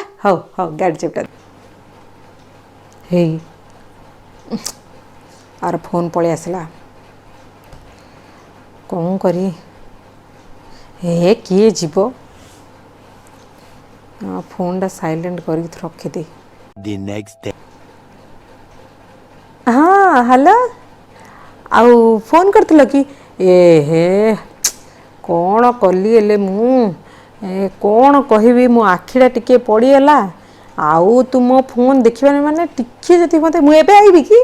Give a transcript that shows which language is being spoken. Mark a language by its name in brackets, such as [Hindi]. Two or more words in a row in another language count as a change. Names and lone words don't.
[Odia] ହଉ ହଉ ଗାଡ଼ି ଚାବିଟା ହେଇ ଆର ଫୋନ୍ ପଳେଇ ଆସିଲା। କ'ଣ କରିବି? ହେ କିଏ ଯିବ? [English] phoneଟା silent [Odia] କରିକି ରଖିଦେ। [English] The next day. [Odia] ହଁ ହ୍ୟାଲୋ ଆଉ ଫୋନ୍ କରିଥିଲ କି? ଏ ହେ କ'ଣ କଲି ହେଲେ ମୁଁ କ'ଣ କହିବି ମୋ ଆଖିଟା ଟିକିଏ ପଡ଼ିଗଲା। ଆଉ ତୁ ମୋ ଫୋନ୍ ଦେଖିବାନି ମାନେ ଟିକିଏ ଯଦି ମୋତେ ମୁଁ ଏବେ ଆଇବି କି?